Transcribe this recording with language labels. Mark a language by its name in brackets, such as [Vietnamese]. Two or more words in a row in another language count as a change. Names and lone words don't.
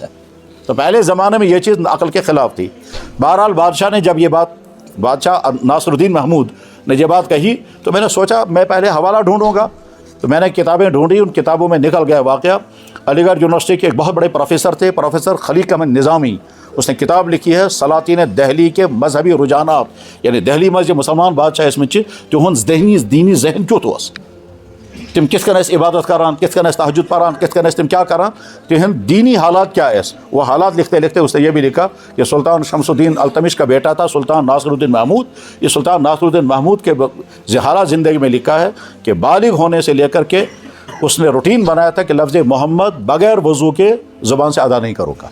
[Urdu] تو پہلے زمانے میں یہ چیز عقل کے خلاف تھی. بہرحال بادشاہ نے جب یہ بات، بادشاہ ناصر الدین محمود نے یہ بات کہی، تو میں نے سوچا میں پہلے حوالہ ڈھونڈوں گا. تو میں نے کتابیں ڈھونڈی، ان کتابوں میں نکل گیا واقعہ. علی گڑھ یونیورسٹی کے ایک بہت بڑے پروفیسر تھے، پروفیسر خلیق احمد نظامی. اس نے کتاب لکھی ہے سلاطین دہلی کے مذہبی رجحانات، یعنی [Kashmiri] دہلی منٛز مسلمان بادشاہ ٲسمٕتۍ چھِ تِہُنٛد دینی ذہن کیُتھ اوس، تم کِتھ کٔنۍ ٲسۍ عبادت کران، کِتھ کٔنۍ ٲسۍ تہجد پران، کِتھ کٔنۍ ٲسۍ تم کیا کران، تہنٛد دینی حالات کیا ٲسۍ. [Urdu] وہ حالات لکھتے لکھتے اس نے یہ بھی لکھا کہ سلطان شمس الدین التمش کا بیٹا تھا سلطان ناصر الدین محمود. یہ سلطان ناصر الدین محمود کے حالات زندگی میں لکھا ہے کہ بالغ ہونے سے لے کر کے اس نے روٹین بنایا تھا کہ لفظ محمد بغیر وضو کے زبان سے ادا نہیں کرو گا.